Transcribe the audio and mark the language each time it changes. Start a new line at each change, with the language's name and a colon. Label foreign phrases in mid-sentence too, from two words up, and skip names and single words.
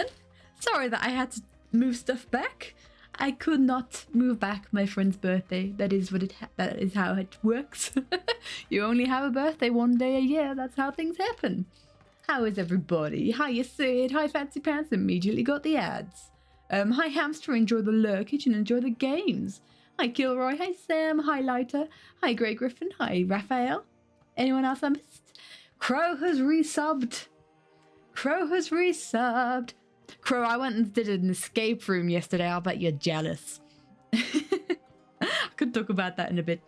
English: Sorry that I had to move stuff back. I could not move back my friend's birthday. That is how it works. You only have a birthday one day a year. That's how things happen. How is everybody? Hi, Sid. Hi, Fancy Pants. Immediately got the ads. Hi, Hamster. Enjoy the lurkage and enjoy the games. Hi, Gilroy. Hi, Sam. Hi, Lighter. Hi, Grey Griffin. Hi, Raphael. Anyone else I missed? Crow has resubbed. Crow has resubbed. Crow, I went and did an escape room yesterday. I'll bet you're jealous. I could talk about that in a bit.